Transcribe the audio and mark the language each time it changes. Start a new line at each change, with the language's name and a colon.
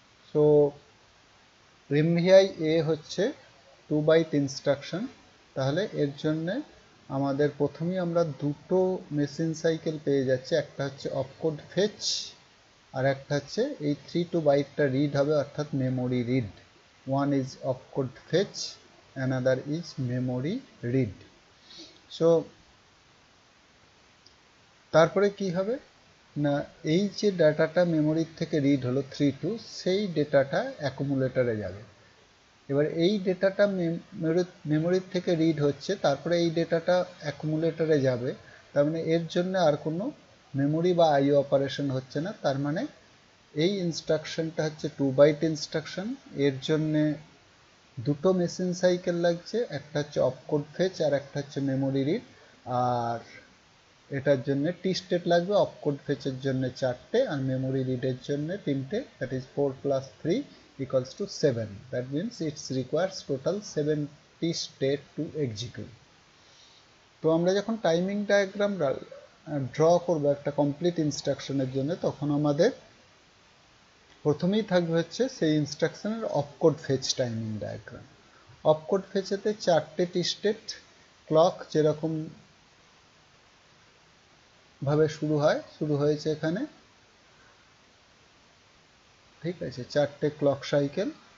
Bangla: So MVI A হচ্ছে 2 byte instruction, তাহলে এর জন্য আমাদের প্রথমেই আমরা দুটো মেশিন সাইকেল পেয়ে যাচ্ছি, একটা হচ্ছে অপকোড ফেচ আর একটা হচ্ছে এই 32 বাইটটা রিড হবে, অর্থাৎ memory read.
English: one is opcode fetch, another is memory read.
Bangla: So তারপরে কি হবে না, এই যে ডাটাটা মেমোরির থেকে রিড হলো 32, সেই ডেটাটা অ্যাকুমুলেটরে যাবে। এবার এই ডেটাটা মেমোরির থেকে রিড হচ্ছে, তারপরে এই ডেটাটা অ্যাকুমুলেটরে যাবে, তার মানে এর জন্য আর কোনো মেমোরি বা আইও অপারেশন হচ্ছে না। তার মানে এই ইনস্ট্রাকশনটা হচ্ছে 2 বাইট ইনস্ট্রাকশন, এর জন্যে দুটো মেশিন সাইকেল লাগছে, একটা হচ্ছে অপকোড ফেচ আর একটা হচ্ছে মেমোরি রিড। আর এটার জন্য টি স্টেট লাগবে, অপকোড ফেচের জন্য 4টে আর মেমোরি রিডের জন্য 3টে,
English: that is
Bangla: 4 + 3 = 7.
English: That means it requires total 70 state to execute.
Bangla: তো আমরা যখন টাইমিং ডায়াগ্রাম ড্র করবো একটা কমপ্লিট ইনস্ট্রাকশনের জন্য, তখন আমাদের প্রথমেই থাকবে হচ্ছে সেই ইনস্ট্রাকশনের opcode fetch timing diagram. Opcode ফেচেতে 4টে টি স্টেট, ক্লক যেরকম ভাবে শুরু হয়েছে এখানে, ঠিক আছে, 4টে ক্লক সাইকেল।